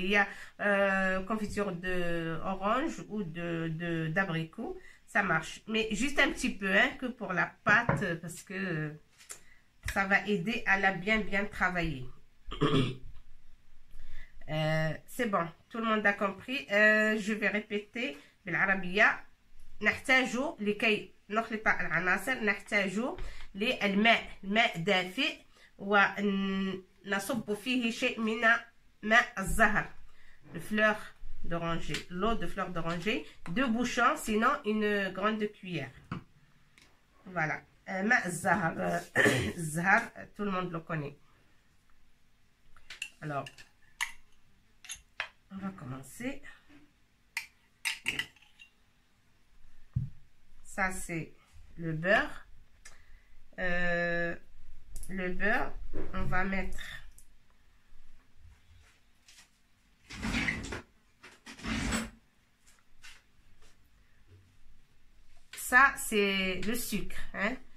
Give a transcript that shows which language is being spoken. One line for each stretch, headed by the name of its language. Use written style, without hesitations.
French: Il y a confiture de orange ou d'abricot, ça marche. Mais juste un petit peu, hein, que pour la pâte, parce que ça va aider à la bien travailler. C'est bon, tout le monde a compris. Je vais répéter.
Arabic: بالعربية نحتاج لكي نخلط العناصر نحتاج للماء دافئ ونصب فيه شيء من ماء الزهر
French: l'eau de fleur d'oranger, 2 bouchons, sinon une grande cuillère. Voilà,
Arabic: ماء الزهر الزهر,
French: tout le monde le connaît. Alors on va commencer. Ça c'est le beurre. Le beurre, on va mettre ça, c'est le sucre, hein.